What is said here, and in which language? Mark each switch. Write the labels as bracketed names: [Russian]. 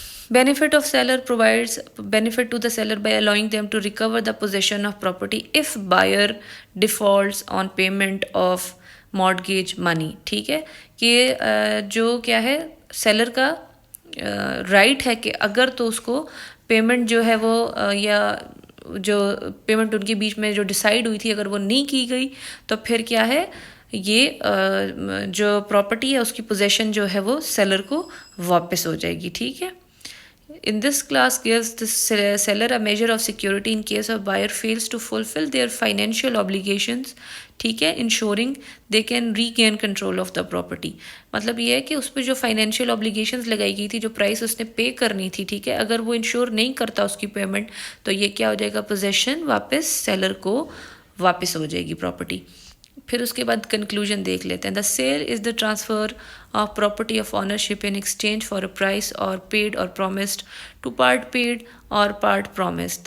[English] Benefit of seller provides benefit to the seller by allowing them to recover the possession of property if buyer defaults on payment of mortgage money, [Urdu] ٹھیک ہے, کہ جو کیا ہے seller کا right ہے کہ اگر تو اس کو پیمنٹ جو ہے وہ یا جو پیمنٹ ان کے بیچ میں جو ڈیسائیڈ ہوئی تھی اگر وہ نہیں کی گئی تو پھر کیا ہے, یہ جو پراپرٹی ہے اس کی پوزیشن جو ہے وہ سیلر کو واپس ہو جائے گی, ٹھیک ہے. [English] In this class gives the seller a measure of security in case a buyer fails to fulfill their financial obligations, [Urdu] ٹھیک ہے, [English] ensuring they can regain control of the property. [Urdu] مطلب یہ ہے کہ اس پہ جو فائنینشیل اوبلیگیشنز لگائی گئی تھی, جو پرائس اس نے پے کرنی تھی, ٹھیک ہے, اگر وہ انشور نہیں کرتا اس کی پیمنٹ تو یہ کیا ہو جائے گا, پوزیشن واپس سیلر کو واپس ہو جائے گی پراپرٹی. پھر اس کے بعد کنکلوژن دیکھ لیتے ہیں. [English] The sale is the transfer of property of ownership in exchange for a price or paid or promised to part paid or part promised.